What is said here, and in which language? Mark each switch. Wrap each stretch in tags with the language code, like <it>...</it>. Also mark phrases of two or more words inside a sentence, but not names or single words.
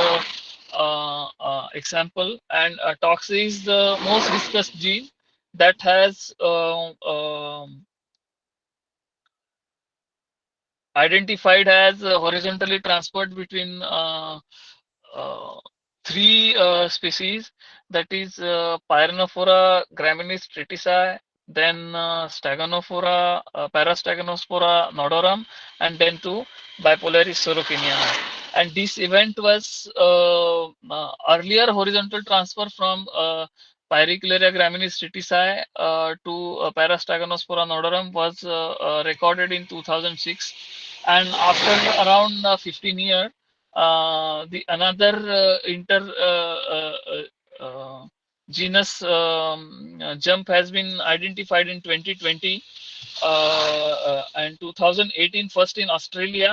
<en>example, and tox is the most discussed gene that has identified as horizontally transferred between uh, three species, that is Pyrenophora graminis tritici, then Staganophora, Parastaganospora nodorum, and then to Bipolaris sorokiniana. And this event was earlier horizontal transfer from Pyricularia graminis tritici to Parastaganospora nodorum was recorded in 2006, and after around 15 years, the another genus jump has been identified in 2020 and 2018, first in Australia.</en>